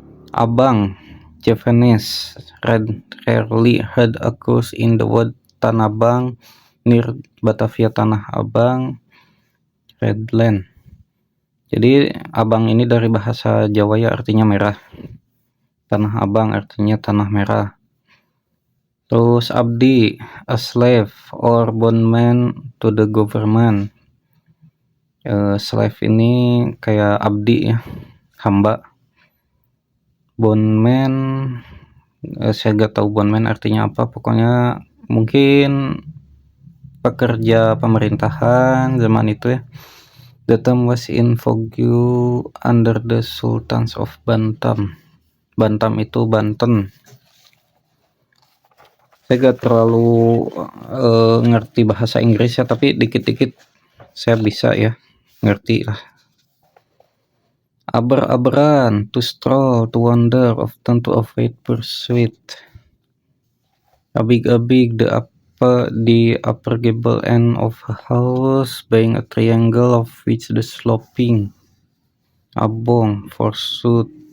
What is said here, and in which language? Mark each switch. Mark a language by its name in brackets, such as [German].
[English] Abang, Javanese, rarely heard occurs in the word Tanabang near Batavia, Tanah Abang, Redland. [Indonesian] Jadi abang ini dari bahasa Jawa ya, artinya merah. Tanah Abang artinya tanah merah. Terus abdi, [English] a slave or bondman to the government. [Indonesian] Slave ini kayak abdi ya, hamba. Bondman, saya gak tahu bondman artinya apa, pokoknya mungkin pekerja pemerintahan zaman itu ya. [English] The term was in vogue under the Sultans of Bantam. [Indonesian] Bantam itu Banten. Saya gak terlalu ngerti bahasa Inggris ya, tapi dikit-dikit saya bisa ya, ngerti lah. [English] Aber-aberan, to stroll, to wander, often to avoid pursuit. Abig-abig, the upper gable end of a house being a triangle of which the sloping abong forsooth.